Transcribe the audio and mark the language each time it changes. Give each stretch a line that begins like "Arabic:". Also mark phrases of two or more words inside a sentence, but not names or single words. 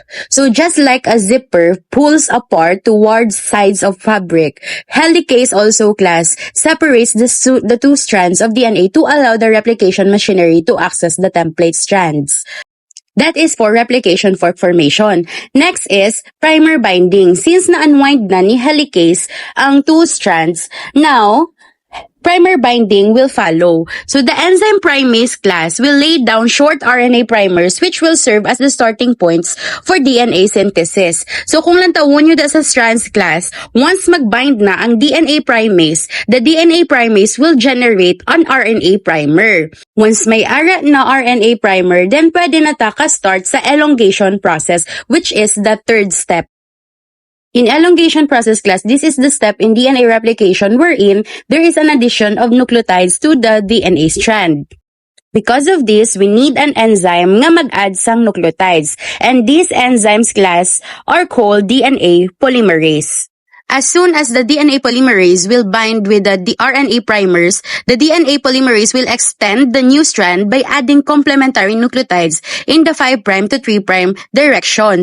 English: So just like a zipper pulls apart towards sides of fabric, helicase also class separates the two strands of DNA to allow the replication machinery to access the template strands. That is for replication fork formation. Next is primer binding. Since
Hiligaynon: na-unwind na ni helicase ang
English: two strands, now primer binding will follow. So the enzyme primase class will lay down short RNA primers which will serve as the starting points for DNA synthesis.
Hiligaynon: So kung lantawon nyo sa strands class, once mag-bind na ang
English: DNA primase, the DNA primase will generate an RNA primer. Once
Hiligaynon: may ara na
English: RNA primer, then
Hiligaynon: pwede na ta ka-start sa
English: elongation process which is the third step. In elongation process class, this is the step in DNA replication wherein there is an addition of nucleotides to the DNA strand. Because of this, we need an enzyme
Hiligaynon: nga mag-add sang
English: nucleotides, and these enzymes class are called DNA polymerase. As soon as the DNA polymerase will bind with the RNA primers, the DNA polymerase will extend the new strand by adding complementary nucleotides in the 5' to 3' direction.